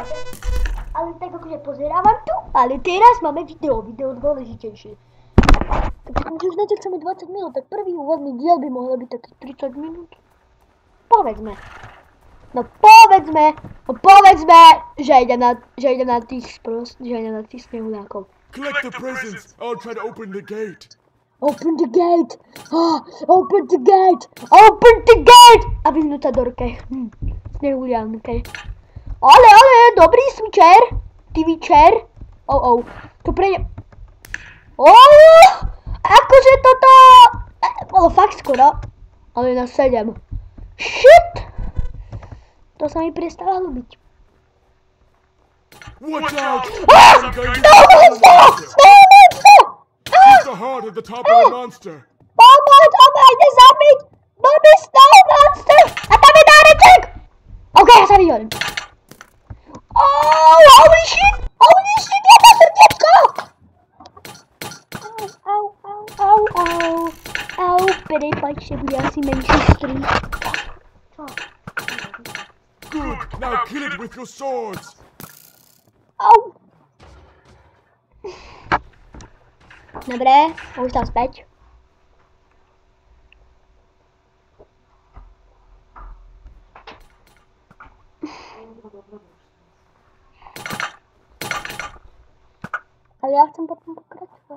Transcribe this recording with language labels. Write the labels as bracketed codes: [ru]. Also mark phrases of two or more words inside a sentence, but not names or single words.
[sk] Ale tak akože pozerávam tu, ale teraz máme video dôležitejšie. Takže už natáčame 20 minút, tak prvý úvodný diel by mohlo byť taký 30 minút. Povedzme, že ide na tých snehulákov. [en] Collect the presents. I'll try to open the gate. Open the gate! Open the gate! Open the gate! [sk] A vyhnúť sa Dorke. Snehulianke. Ale, dobrý switcher. Ty večer. To prejde. Akože toto... Bolo fakt skoro. Ale na 7. Shit! To sa mi prestáva ľúbiť. [en] Watch out! He's the heart at the top of the monster. [sk] Ide zabiť! Máme [en] Snow Monster! [sk] A tam je dáreček! OK, ja sa vyhodím. [en] Holy shit, [sk] je to srdiečko! Au, prepáčte, bude asi menší strík. [en] Good, now kill it with your swords. [sk] Au. Dobre, už tam späť. Ale ja chcem potom pokračovať.